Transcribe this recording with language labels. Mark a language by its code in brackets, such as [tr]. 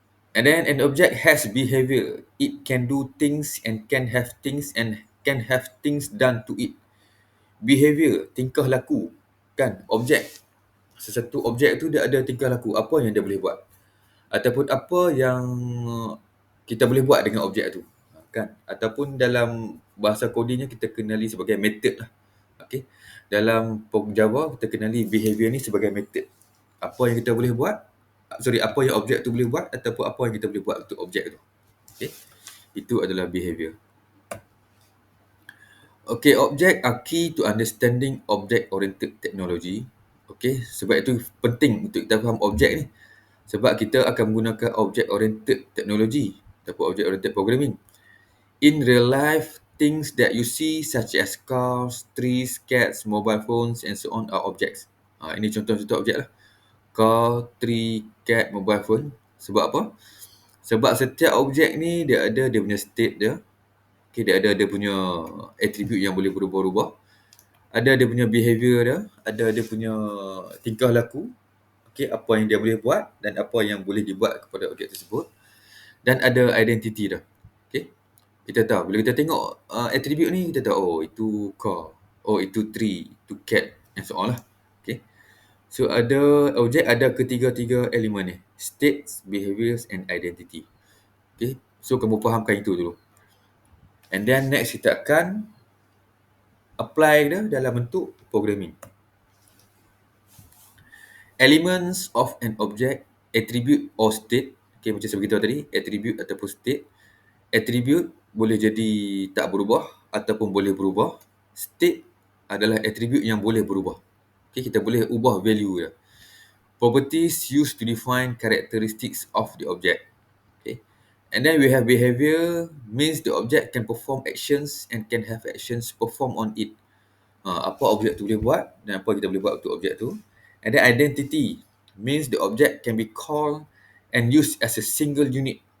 [en] And then an object has behavior. It can do things and can have things done to it. [ms] Behavior, tingkah laku. Kan? Objek. Sesuatu objek tu dia ada tingkah laku. Apa yang dia boleh buat? Ataupun apa yang kita boleh buat dengan objek tu. Kan? Ataupun dalam bahasa codingnya kita kenali sebagai method lah. Okay. Dalam Java kita kenali behavior ni sebagai method. Apa yang kita boleh buat, apa yang objek tu boleh buat ataupun apa yang kita boleh buat untuk objek tu. Okay. Itu adalah behavior. [en] Okay, object are key to understanding object-oriented technology. [ms] Okay, sebab itu penting untuk kita faham objek ni. Sebab kita akan menggunakan object-oriented technology ataupun object-oriented programming. [en] In real life, things that you see such as cars, trees, cats, mobile phones and so on are objects. [ms] Ini contoh-contoh objek lah. Car, tree, cat, mobile phone. Sebab apa? Sebab setiap objek ni dia ada dia punya state dia. Okay, dia ada dia punya attribute yang boleh berubah-ubah. Ada dia punya behavior dia. Ada dia punya tingkah laku. Okay, apa yang dia boleh buat dan apa yang boleh dibuat kepada objek tersebut. Dan ada identity dah. Okay. Kita tahu, bila kita tengok attribute ni, kita tahu, oh itu car, oh itu tree, itu cat, [en] and so on [ms] lah. Okay. So ada objek, ada ketiga-tiga elemen ni. [en] States, behaviors and identity. Okay. [ms] So kamu fahamkan itu dulu. [en] And then next [ms] kita akan apply dia dalam bentuk programming. [en] Elements of an object, attribute or state. [ms] Okay, macam saya beritahu tadi, attribute ataupun state. Attribute boleh jadi tak berubah ataupun boleh berubah. State adalah attribute yang boleh berubah. Okay, kita boleh ubah value dia. [en] Properties used to define characteristics of the object. Okay. And then we have behavior, means the object can perform actions and can have actions performed on it. [ms] Apa objek tu boleh buat dan apa kita boleh buat untuk objek tu. [en] And then identity, means the object can be called and used as a single unit.